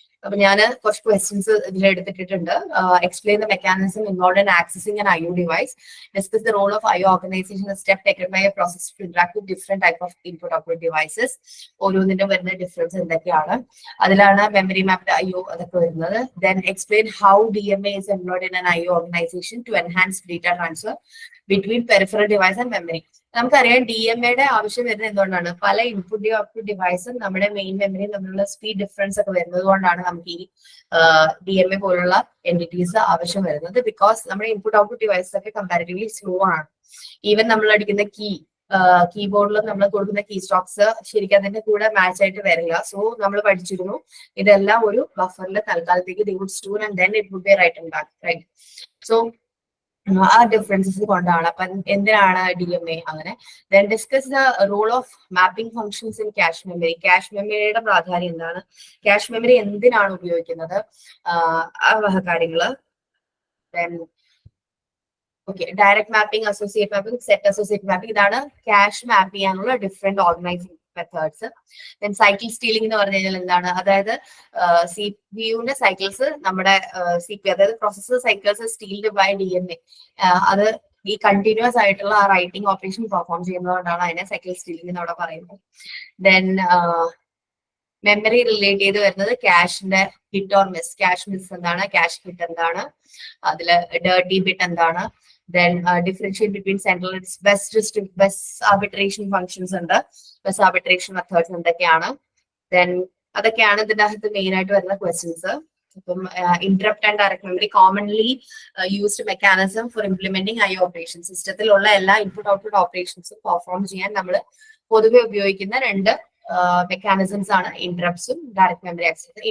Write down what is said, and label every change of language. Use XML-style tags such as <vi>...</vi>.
<ml>അപ്പൊ ഞാൻ കുറച്ച് ക്വസ്റ്റ്യൻസ് ഇതിൽ എടുത്തിട്ടുണ്ട്.</ml> <en>Explain the mechanism involve in accessing an IO device, discuss the role of IO organisation, step taken by a process to interact with different type of input output devices.</en> <ml>ഓരോന്നിന്റെ വരുന്ന difference എന്തൊക്കെയാണ്, അതിലാണ് memory mapped IO അതൊക്കെ വരുന്നത്.</ml> <en>Then explain how DMA is employed in an IO organization to enhance data transfer between peripheral device and memory.</en> <ml>നമുക്കറിയാം DMAയുടെ ആവശ്യം വരുന്നത് എന്തുകൊണ്ടാണ്, പല ഇൻപുട്ട് ഔട്ട്പുട്ട് ഡിവൈസും നമ്മുടെ മെയിൻ മെമ്മറിയും തമ്മിലുള്ള സ്പീഡ് ഡിഫറൻസ് ഒക്കെ വരുന്നത് കൊണ്ടാണ് നമുക്ക് ഈ DMA പോലുള്ള എൻറ്റിറ്റീസ് ആവശ്യം വരുന്നത്. ബിക്കോസ് നമ്മുടെ ഇൻപുട്ട് ഔട്ട്പുട്ട് ഡിവൈസസ് ഒക്കെ കമ്പാരിറ്റീവ്ലി സ്ലോ ആണ്. ഈവൻ നമ്മൾ അടിക്കുന്ന കീബോർഡിൽ നമ്മൾ കൊടുക്കുന്ന കീ സ്റ്റോക്സ് ശരിക്കും അതിന്റെ കൂടെ മാച്ച് ആയിട്ട് വരില്ല. സോ നമ്മൾ പഠിച്ചിരുന്നു ഇതെല്ലാം ഒരു ബഫറിൽ തൽക്കാലത്തേക്ക്</ml> <en>they would store and then it would be written back, right?</en> <ml>So ആ ഡിഫറൻസസ് കൊണ്ടാണ്. അപ്പൊ എന്തിനാണ് DMA അങ്ങനെ.</ml> <en>Then discuss the role of mapping functions in cache memory.</en> <ml>Cash മെമ്മറിയുടെ പ്രാധാന്യം എന്താണ്, ക്യാഷ് മെമ്മറി എന്തിനാണ് ഉപയോഗിക്കുന്നത്, ആ കാര്യങ്ങള്. Then okay, direct mapping, associate mapping, set associate mapping, ഇതാണ് ക്യാഷ് മാപ്പ് ചെയ്യാനുള്ള different organising methods. Then cycle stealing എന്ന് പറഞ്ഞു കഴിഞ്ഞാൽ എന്താണ്, അതായത് CPU സൈക്കിൾസ് നമ്മുടെ അതായത്</ml> <en>Processor cycles stealed by DMA.</en> <ml>അത് ഈ കണ്ടിന്യൂസ് ആയിട്ടുള്ള ആ റൈറ്റിംഗ് ഓപ്പറേഷൻ പെർഫോം ചെയ്യുന്നതുകൊണ്ടാണ് അതിനെ സൈക്കിൾ സ്റ്റീലിംഗ് എന്ന് അവിടെ പറയുന്നത്. ദെൻ മെമ്മറി റിലേറ്റ് ചെയ്ത് വരുന്നത് ക്യാഷിന്റെ hit or miss. Cash miss എന്താണ്, ക്യാഷ് ഹിറ്റ് എന്താണ്, അതില് ഡേർട്ടി ബിറ്റ് എന്താണ്.</ml> <en>Then differentiate between central best arbitration functions ഉണ്ട്, best arbitration methods എന്തൊക്കെയാണ്.</en> <ml>Then അതൊക്കെയാണ് ഇതിന്റെ അകത്ത് മെയിൻ ആയിട്ട് വരുന്ന ക്വസ്റ്റ്യൻസ്.</ml> <en>ഇപ്പം interrupt and direct memory commonly used mechanism for implementing IO operation.</en> <ml>സിസ്റ്റത്തിലുള്ള എല്ലാ ഇൻപുട്ട് ഔട്ട്പുട്ട് ഓപ്പറേഷൻസും പെർഫോം ചെയ്യാൻ നമ്മൾ പൊതുവെ ഉപയോഗിക്കുന്ന രണ്ട് മെക്കാനിസംസ് ആണ് ഇന്ററപ്റ്റ്സും ഡയറക്ട് മെമ്മറി ആക്സസ്.</ml>